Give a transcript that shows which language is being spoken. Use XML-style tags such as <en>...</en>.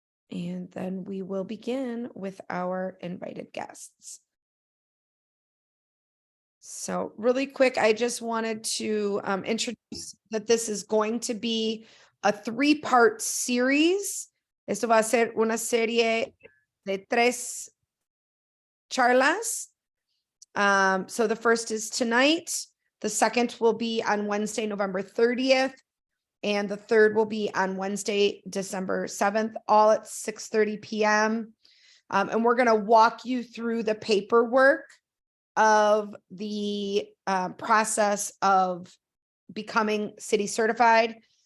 <en>And then we will begin with our invited guests. So really quick, I just wanted to introduce that this is going to be a 3-part series.</en> <es>Esto va a ser una serie de 3 charlas.</es> <en>So the first is tonight. The second will be on Wednesday, November 30th. And the third will be on Wednesday, December 7th, all at 6:30 p.m. And we're going to walk you through the paperwork of the process of becoming city certified.</en>